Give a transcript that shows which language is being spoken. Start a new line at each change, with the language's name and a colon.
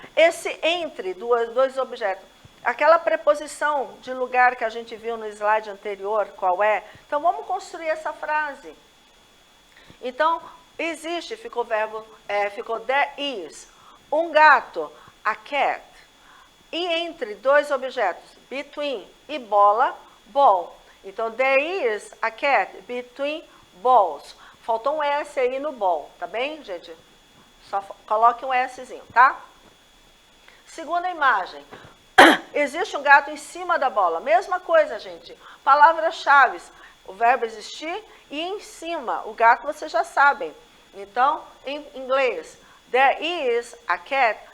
Portuguese: Esse entre dois objetos. Aquela preposição de lugar que a gente viu no slide anterior, qual é? Então, vamos construir essa frase. Então, existe, ficou o verbo, ficou there is, um gato, a cat. E entre 2 objetos, between e bola, ball.
English: Então, there is a cat between balls.
Portuguese: Faltou um S aí no ball, tá bem, gente? Só coloque um Szinho, tá? Segunda imagem. Existe um gato em cima da bola. Mesma coisa, gente. Palavras-chave. O verbo existir e em cima.
English: O gato vocês já sabem.
Portuguese: Então, em inglês,
English: there is a cat.